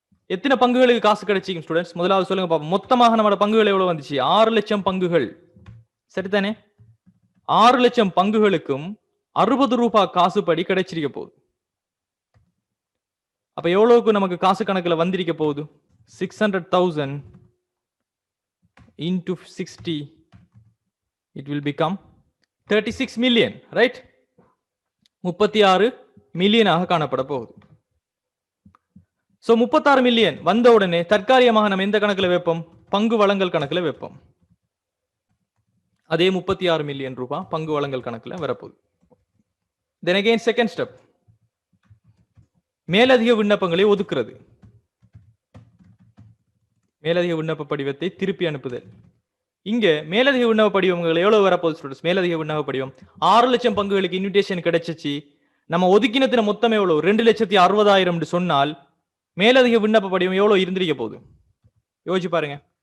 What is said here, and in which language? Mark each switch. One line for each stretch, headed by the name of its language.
Tamil: எத்தனை பங்குகளுக்கு காசு கிடைச்சிக்கும் ஸ்டூடெண்ட்ஸ்? முதலாவது சொல்லுங்க பாப்போம். மொத்தமாக நம்மளோட பங்குகள் எவ்வளவு வந்துச்சு? 6,00,000 பங்குகள். சரிதானே? 6,00,000 பங்குகளுக்கும் 60 ரூபாய் காசு படி கிடைச்சிருக்க போகுது. அப்ப எவ்வளவுக்கு நமக்கு காசு கணக்குல வந்திருக்க போகுது?
English: 600,000 into 60 it will become 36 million.
Tamil: Right? 36 மில்லியனாக காணப்பட போகுது. சோ 36 மில்லியன் வந்த உடனே தற்காலிகமாக நம்ம எந்த கணக்குல வைப்போம்? பங்கு வழங்கல் கணக்குல வைப்போம். அதே 36 மில்லியன் ரூபாய் பங்கு வழங்கல் கணக்குல வரப்போகுது.
English: Then again second step,
Tamil: மேலதிக விண்ணப்பங்களை ஒதுக்குறது. மேலதிக விண்ணப்ப படிவத்தை திருப்பி அனுப்புதல். இங்க மேலதிக விண்ணப்ப படிவங்கள் எவ்வளவு வரப்போகுது ஸ்டூடெண்ட்ஸ்? மேலதிக விண்ணப்ப படிவம் 6,00,000 பங்குகளுக்கு இன்விடேஷன் கிடைச்சிச்சு. நம்ம ஒதுக்கினத்தின மொத்தம் எவ்வளவு? 2,60,000 சொன்னால் மேலதிக விண்ணப்ப படிவம் எவ்வளவு இருந்திருக்க போகுது? யோசிச்சு பாருங்க.